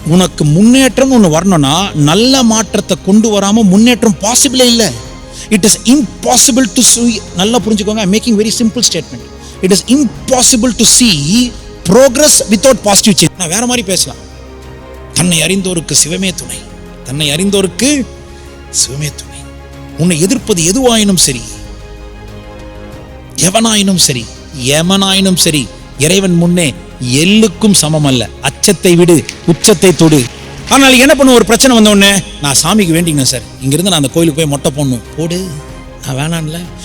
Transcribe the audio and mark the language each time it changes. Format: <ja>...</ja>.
<ta>உனக்கு முன்னேற்றம் ஒன்று வரணும்னா நல்ல மாற்றத்தை கொண்டு வராமல் முன்னேற்றம் பாசிபிளே இல்லை.</ta> <en>it is impossible to see,</en> <ta>நல்லா புரிஞ்சுக்கோங்க,</ta> <en>I making very simple statement. It is impossible to see progress without positive change.</en> <ta>நான் வேற மாதிரி பேசலாம். தன்னை அறிந்தோருக்கு சிவமே துணை, தன்னை அறிந்தோருக்கு சிவமே துணை. உன்னை எதிர்ப்பது எதுவாயினும் சரி, எவனாயினும் சரி, எமனாயினும் சரி, இறைவன் முன்னே எல்லுக்கும் சமம் அல்ல. அச்சத்தை விடு, உச்சத்தை தொடு. ஆனால் என்ன பண்ணுவோம், ஒரு பிரச்சனை வந்த உடனே நான் சாமிக்கு வேண்டிங்க சார், இங்கிருந்து நான் அந்த கோயிலுக்கு போய் மொட்டை போடணும், போடு, நான் வேணான்ல.</ta>